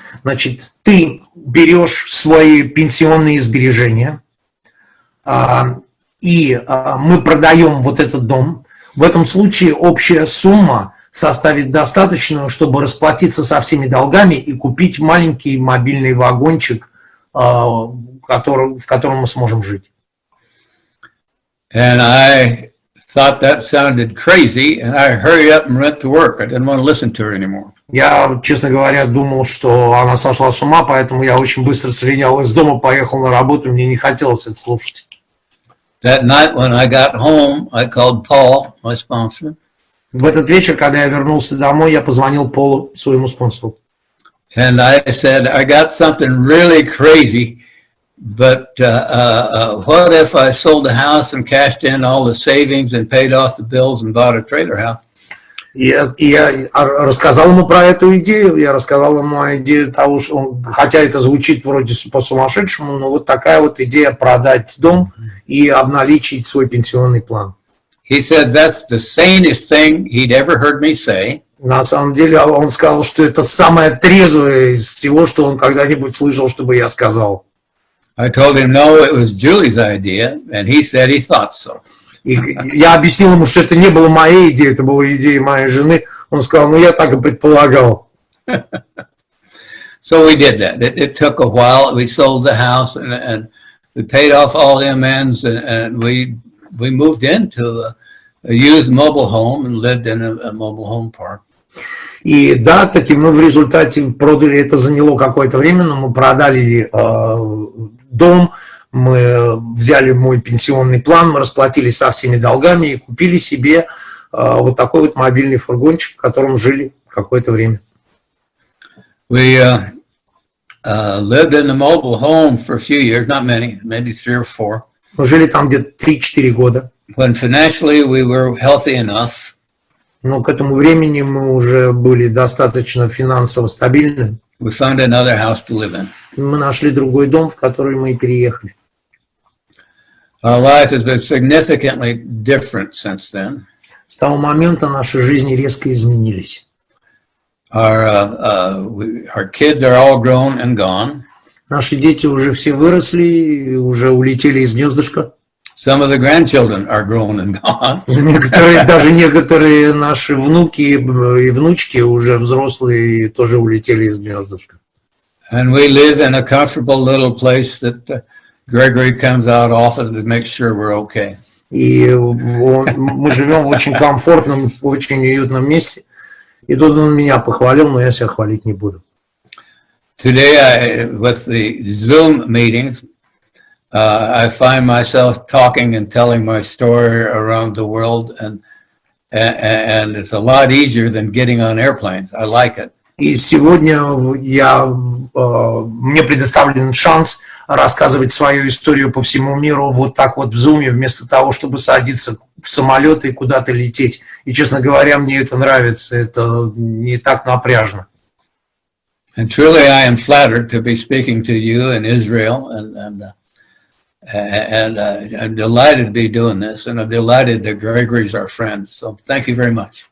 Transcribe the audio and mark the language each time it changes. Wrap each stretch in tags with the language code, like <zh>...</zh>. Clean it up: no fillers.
<ru>Значит, ты берешь свои пенсионные сбережения, и мы продаем вот этот дом. В этом случае общая сумма составит достаточную, чтобы расплатиться со всеми долгами и купить маленький мобильный вагончик, в котором мы сможем жить.</ru> <en>And I thought that sounded crazy, and I hurried up and went to work. I didn't want to listen to her anymore.</en> <ru>Я, честно говоря, думал, что она сошла с ума, поэтому я очень быстро слинял из дома, поехал на работу, мне не хотелось это слушать.</ru> <en>That night when I got home, I called Paul, my sponsor.</en> <ru>В этот вечер, когда я вернулся домой, я позвонил Полу, своему спонсору.</ru> <en>And I said, I got something really crazy, but what if I sold the house and cashed in all the savings and paid off the bills and bought a trailer house?</en> <ru>Я рассказал ему про эту идею, я рассказал ему идею того, что, хотя это звучит вроде по-сумасшедшему, но вот такая вот идея продать дом и обналичить свой пенсионный план.</ru> <en>He said that's the sanest thing he'd ever heard me say.</en> <ru>На самом деле он сказал, что это самое трезвое из всего, что он когда-нибудь слышал, чтобы я сказал.</ru> <en>I told him no, it was Julie's idea, and he said he thought so.</en> <ru>И я объяснил ему, что это не была моя идея, это была идея моей жены. Он сказал, ну я так и предполагал.</ru> <en>So we did that. It took a while. We sold the house and we paid off all the amends, and we moved into a used mobile home and lived in a mobile home park.</en> <ru>И да, таки мы в результате продали, это заняло какое-то время, но мы продали дом, мы взяли мой пенсионный план, мы расплатились со всеми долгами и купили себе вот такой вот мобильный фургончик, в котором жили какое-то время.</ru> <en>We lived in the mobile home for a few years, not many, maybe 3 or 4.</en> <ru>Мы жили там где-то 3-4 года.</ru> <en>When financially we were healthy enough.</en> <ru>Но к этому времени мы уже были достаточно финансово стабильны.</ru> <en>We found another house to live in.</en> <ru>Мы нашли другой дом, в который мы и переехали.</ru> <en>Our life has been significantly different since then.</en> <ru>С того момента наши жизни резко изменились.</ru> <en>Our kids are all grown and gone.</en> <ru>Наши дети уже все выросли, уже улетели из гнездышка.</ru> <en>Some of the grandchildren are grown and gone.</en> <ru>Даже некоторые наши внуки и внучки уже взрослые и тоже улетели из гнездышка.</ru> <en>And we live in a comfortable little place that Gregory comes out often to make sure we're okay.</en> <ru>И мы живем в очень комфортном, очень уютном месте. И тут он меня похвалил, но я себя хвалить не буду.</ru> <en>Today, with the Zoom meetings, I find myself talking and telling my story around the world, and it's a lot easier than getting on airplanes. I like it.</en> <ru>И сегодня мне предоставлен шанс рассказывать свою историю по всему миру вот так вот в зуме, вместо того, чтобы садиться в самолет и куда-то лететь. И, честно говоря, мне это нравится, это не так напряжно.</ru> <en>And truly I am flattered to be speaking to you in Israel, and I'm delighted to be doing this, and I'm delighted that Gregory's our friend. So thank you very much.</en>